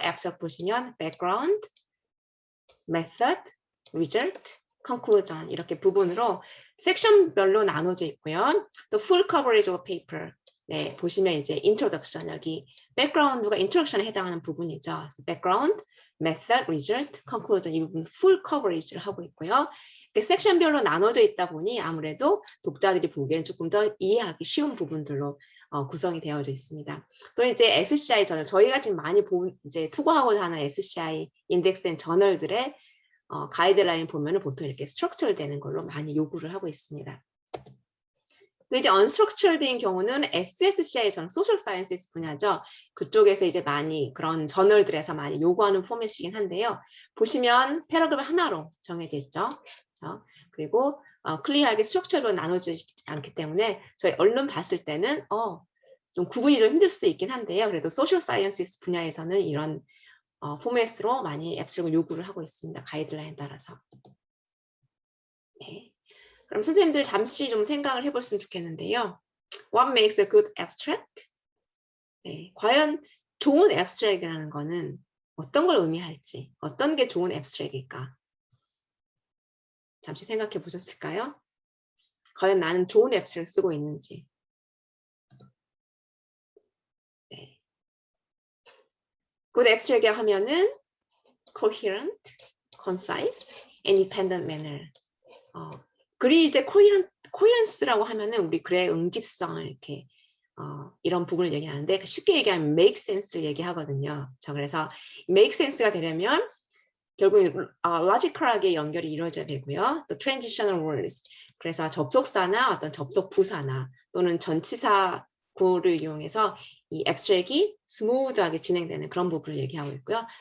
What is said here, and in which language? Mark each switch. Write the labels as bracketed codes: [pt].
[ko] abstract 보시면 background, method, result, conclusion 이렇게 부분으로 섹션별로 나눠져 있고요. 또 [en] full coverage of paper [ko] 보시면 이제 introduction 여기 background가 introduction에 해당하는 부분이죠. background, method, result, conclusion 이 부분 full coverage를 하고 있고요. 섹션별로 나눠져 있다 보니 아무래도 독자들이 보기에는 조금 더 이해하기 쉬운 부분들로 구성이 되어져 있습니다. 또 이제 SCI 저널 저희가 지금 많이 이제 투고하고자 하는 SCI 인덱스된 저널들의 가이드라인 보면은 보통 이렇게 스트럭처를 되는 걸로 많이 요구를 하고 있습니다. 또 이제 unstructured인 경우는 SSCI 저는 소셜 사이언스 분야죠. 그쪽에서 이제 많이 그런 저널들에서 많이 요구하는 포맷이긴 한데요. 보시면 패러그램 하나로 정해져 있죠. 그리고 클리어하게 스트럭처로 나눠지지 않기 때문에 저희 얼른 봤을 때는 좀 구분이 좀 힘들 수도 있긴 한데요. 그래도 소셜 사이언스 분야에서는 이런 포맷으로 많이 앱스트랙을 요구를 하고 있습니다. 가이드라인에 따라서. 네. 그럼 선생님들 잠시 좀 생각을 해봤으면 좋겠는데요. [en] What makes a good abstract? [ko] 네. 과연 좋은 앱스트랙이라는 거는 어떤 걸 의미할지, 어떤 게 좋은 앱스트랙일까? 잠시 생각해 보셨을까요? 과연 나는 좋은 앱스트랙 쓰고 있는지. 네. [en] good abstract [ko] 하면은 [en] coherent, concise, independent manner. [ko] 글이 이제 coherence라고 하면은 우리 글의 응집성을 이렇게 이런 부분을 얘기하는데 쉽게 얘기하면 make sense를 얘기하거든요. 그래서 make sense가 되려면 결국 logical하게 연결이 이루어져야 되고요. 또 transitional words, 그래서 접속사나 어떤 접속 부사나 또는 전치사 구를 이용해서 이 abstract이 스무드하게 진행되는 그런 부분을 얘기하고 있고요.